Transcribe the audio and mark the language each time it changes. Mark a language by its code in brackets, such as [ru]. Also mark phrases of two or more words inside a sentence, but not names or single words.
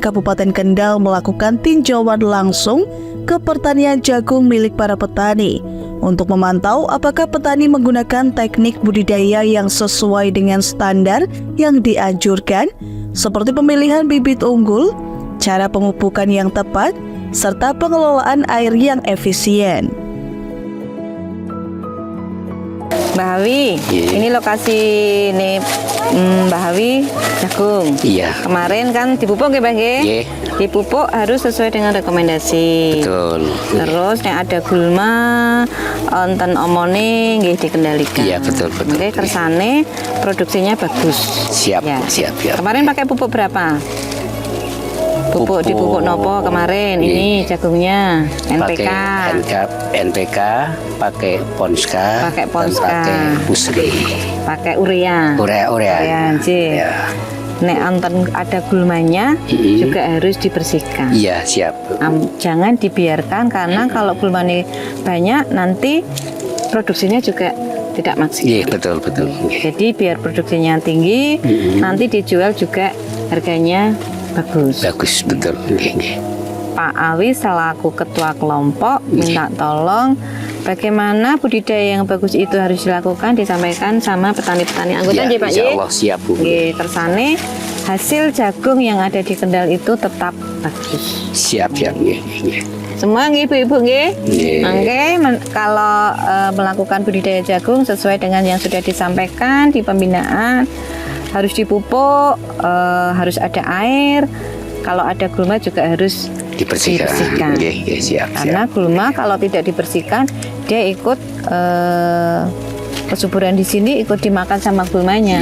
[id] Kabupaten Kendal melakukan tinjauan langsung ke pertanian jagung milik para petani untuk memantau apakah petani menggunakan teknik budidaya yang sesuai dengan standar yang dianjurkan, seperti pemilihan bibit unggul, cara pemupukan yang tepat, serta pengelolaan air yang efisien. Mbak Hawi, ini lokasi nih Mbak Hawi jagung. Iya. Kemarin kan dipupuk ya Mbak? Iya. Dipupuk harus sesuai dengan rekomendasi. Betul. Terus yang ada gulma, [jv] onten omone nggih dikendalikan. [id] Iya betul. Oke, kersane produksinya bagus. Siap. Kemarin pakai pupuk berapa? Dipupuk nopo kemarin ini jagungnya NPK. NPK, pakai Ponska, pakai Pusri, pakai urea. Urea. Ya. [jv] Nek anten [id] ada gulmanya juga harus dibersihkan. Iya siap. Jangan dibiarkan karena kalau gulmanya banyak nanti produksinya juga tidak maksimal. Iya, betul. Jadi biar produksinya tinggi, nanti dijual juga harganya bagus. Bagus, betul. Pak Awi selaku ketua kelompok minta tolong bagaimana budidaya yang bagus itu harus dilakukan, disampaikan sama petani-petani anggota Ya, Pak insya Ye. Allah siap, Bu. Nggih, tersane hasil jagung yang ada di Kendal itu tetap bagus. Siap. Semua nggih Ibu-ibu nggih. Nggih. Oke, kalau melakukan budidaya jagung sesuai dengan yang sudah disampaikan di pembinaan, harus dipupuk, harus ada air. Kalau ada gulma juga harus dibersihkan. Nggih, siap. Karena gulma kalau tidak dibersihkan, dia ikut kesuburan di sini ikut dimakan sama gulmanya.